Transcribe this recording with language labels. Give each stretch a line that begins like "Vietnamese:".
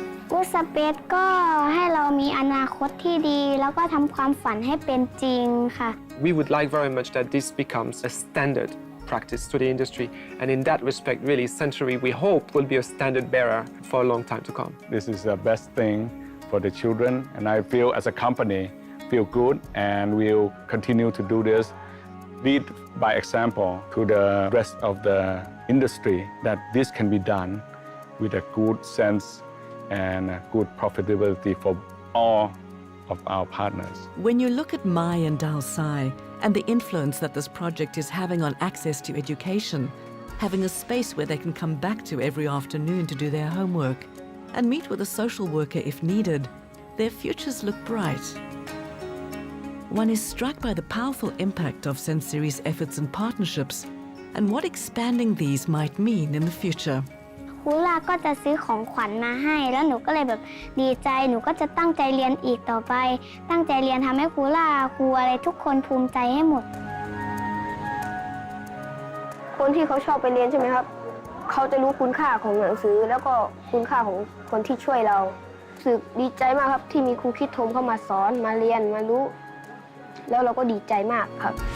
Thai: กูสเปซก็ให้เรามีอนาคตที่ดีแล้วก็ทำความฝันให้เป็นจริงค่ะ
English: We would like very much that this becomes a standard practice to the industry, and in that respect, really, Sanctuary, we hope, will be a standard bearer for a long time to come. This is the best thing for the children, and I feel as a company, feel good, and we'll continue to do this. Lead by example to the rest of the industry that this can be done with a good sense and a good profitability for all of our partners. When you look at Mai and Dao Sai and the influence that this project is having on access to education, having a space where they can come back to every afternoon to do their homework and meet with a social worker if needed, their futures look bright. One is struck by the powerful impact of Sensiri's efforts and partnerships and what expanding these might mean in the future.
Thai: ครูล่าก็จะซื้อของขวัญมาให้แล้วหนูก็เลยแบบดีใจหนูก็จะตั้งใจเรียนอีกต่อไปตั้งใจเรียนทำให้ครูล่าครูอะไรทุกคนภูมิใจให้หมด คนที่เขาชอบไปเรียนใช่ไหมครับเขาจะรู้คุณค่าของหนังสือแล้วก็คุณค่าของคนที่ช่วยเรารู้สึกดีใจมากครับที่มีครูคิดโทมเข้ามาสอนมาเรียนมารู้แล้วเราก็ดีใจมากครับ